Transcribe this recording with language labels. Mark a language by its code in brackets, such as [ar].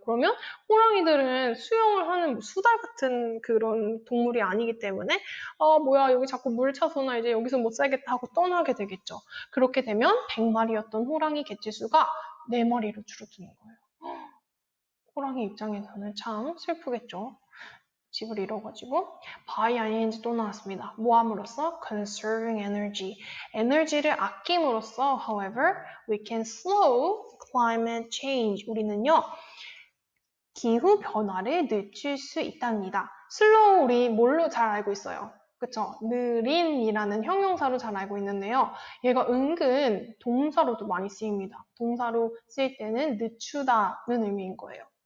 [ko] 그러면 호랑이들은 수영을 하는 수달 같은 그런 동물이 아니기 때문에 뭐야 여기 자꾸 물 차서 나 이제 여기서 못 살겠다 하고 떠나게 되겠죠. 그렇게 되면 100마리였던 호랑이 개체수가 4마리로 줄어드는 거예요. 호랑이 입장에서는 참 슬프겠죠. 집을 잃어가지고 by ing 또 나왔습니다. 뭐 함으로써? [en] conserving energy. [ko] 에너지를 아낌으로써 [en] however, we can slow climate change. [ko] 우리는요. 기후 변화를 늦출 수 있답니다. 슬로우 우리 뭘로 잘 알고 있어요? 그쵸? 느린이라는 형용사로 잘 알고 있는데요. 얘가 은근 동사로도 많이 쓰입니다. 동사로 쓰일 때는 늦추다는 의미인 거예요.